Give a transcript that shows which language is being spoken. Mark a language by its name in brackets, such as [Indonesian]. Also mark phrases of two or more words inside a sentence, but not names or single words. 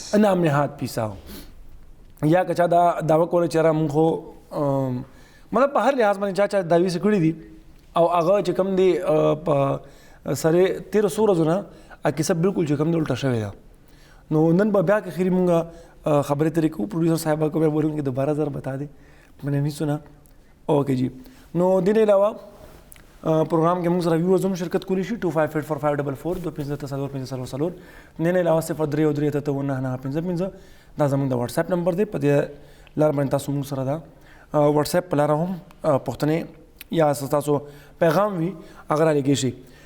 [Pashto] نامنهاد پیس او یا که چا دا دعوه کولی چې را موږ خو مطلب په هر لحاظ باندې چا دعوې څه کړي دي او هغه چې کوم دی په سره 1300 ورځو نه کیسه بالکل چې کوم دی الټه شوې ده. نو نن به بیا که خیري موږ خبرې ترې کوو. [Urdu] پروډیوسر صاحبه کو بیا بولوں کہ دوبارہ ذرا بتا دیں، میں نے نہیں سنا. اوکے جی. [Pashto] نو دې نه علاوه پروګرام کې موږ سره ویورز هم شرکت کولی شي 25844544 2534 نه نه علاوه 0333 دا زموږ د واتس اپ نمبر دی. په دې لار باندې تاسو موږ سره دا واتس اپ په لار هم پوښتنې یا تاسو پیغام وي هغه رالیږئ شي.